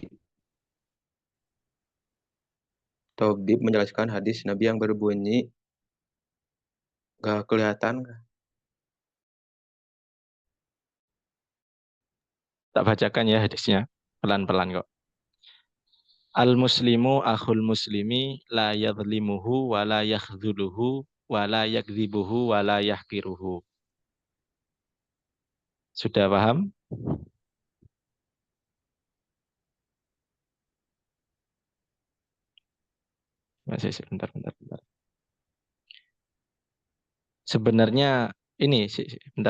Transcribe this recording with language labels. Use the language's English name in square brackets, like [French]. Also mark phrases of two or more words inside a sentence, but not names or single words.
[Indonesian] Tabib menjelaskan hadis Nabi yang berbunyi, gak kelihatan. Tak bacakan ya hadisnya. Pelan-pelan kok. [Arabic] المسلم أخو المسلم لا يظلمه ولا يخذله ولا يكذبه ولا يحقره. [Indonesian] Sudah paham? Masih bentar. Sebenarnya ini bentar.